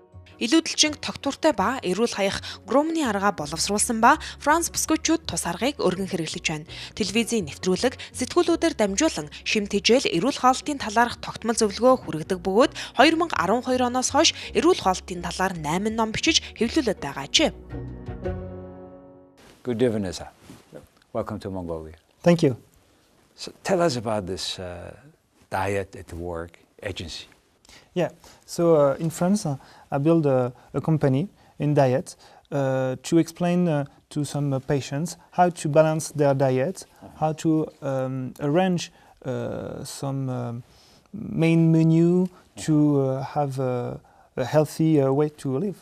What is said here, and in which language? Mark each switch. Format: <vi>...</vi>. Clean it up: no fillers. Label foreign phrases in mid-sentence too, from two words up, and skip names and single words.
<mn>Илүүдэлжинг тогтвортой ба эрүүл хаях Груманы аргаа боловсруулсан ба Франц Италичууд тус аргыг өргөн хэрэглэж байна. Телевизийн нэвтрүүлэг сэтгүүлүүдээр дамжуулан шим тэжээл эрүүл хооллолтын талаарх тогтмол зөвлөгөө хүргэдэг бөгөөд 2012 оноос хойш эрүүл хооллолтын талаар 8 ном бичиж хэвлүүлээд байгаа ч.</mn> <en>Good evening, sir. Welcome to Mongolia. Thank you. So tell us about this diet at work agency. Yeah, so in France, I built a company in diet to explain to some patients how to balance their diet, how to arrange some main menu to have a healthy way to live.</en>